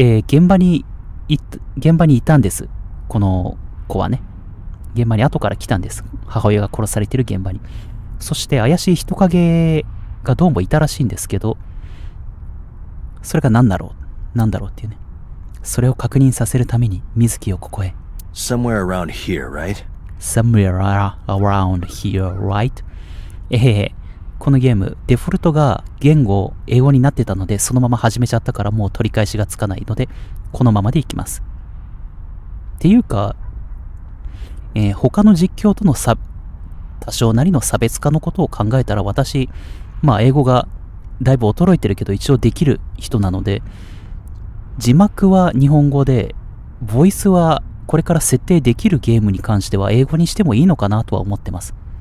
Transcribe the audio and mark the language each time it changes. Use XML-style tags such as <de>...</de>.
<ja>現場にいたんです。この子はね。現場に後から来たんです。母親が殺されている現場に。そして怪しい人影がどうもいたらしいんですけど、それが何だろうっていうね。それを確認させるために水木をここへ。</ja> <en>Somewhere around here, right? Somewhere around here, right?</en> <ja>このゲーム、デフォルトが言語、英語になってたので、そのまま始めちゃったからもう取り返しがつかないので、このままでいきます。っていうか、他の実況との多少なりの差別化のことを考えたら私、まあ英語がだいぶ衰えてるけど一応できる人なので、字幕は日本語で、ボイスはこれから設定できるゲームに関しては英語にしてもいいのかなとは思ってます。</ja>